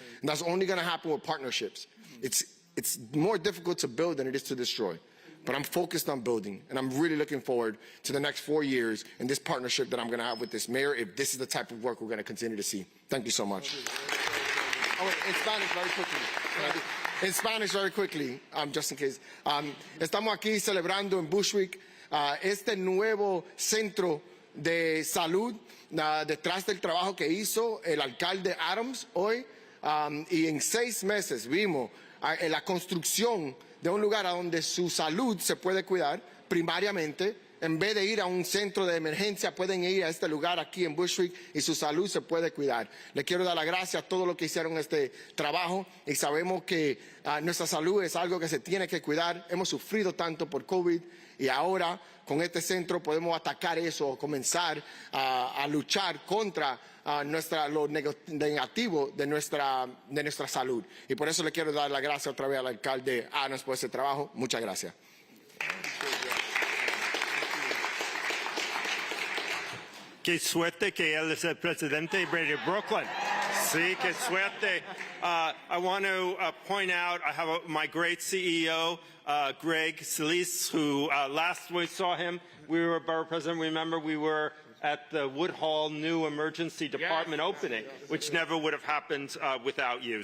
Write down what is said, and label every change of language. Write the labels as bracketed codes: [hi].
[en] And that's only going to happen with partnerships. It's more difficult to build than it is to destroy. But I'm focused on building, and I'm really looking forward to the next 4 years in this partnership that I'm going to have with this mayor, if this is the type of work we're going to continue to see. Thank you so much. Oh, wait, in Spanish, very quickly. In Spanish, very quickly, just in case. [es] Estamos aquí celebrando en Bushwick este nuevo centro de salud, detrás del trabajo que hizo el alcalde Adams hoy, y en 6 meses vimos la construcción de un lugar a donde su salud se puede cuidar primariamente. En vez de ir a un centro de emergencia, pueden ir a este lugar aquí en Bushwick y su salud se puede cuidar. Le quiero dar las gracias a todos los que hicieron este trabajo, y sabemos que nuestra salud es algo que se tiene que cuidar. Hemos sufrido tanto por COVID, y ahora con este centro podemos atacar eso, comenzar a luchar contra lo negativo de nuestra salud. Y por eso le quiero dar las gracias otra vez al alcalde Adams por ese trabajo. Muchas gracias. Qué suerte que él es el presidente de Brooklyn. Sí, qué suerte. [en] I want to point out, I have my great CEO, Greg Calise, who last we saw him, we were borough president. Remember, we were at the Woodhull new emergency department opening, which never would have happened without you.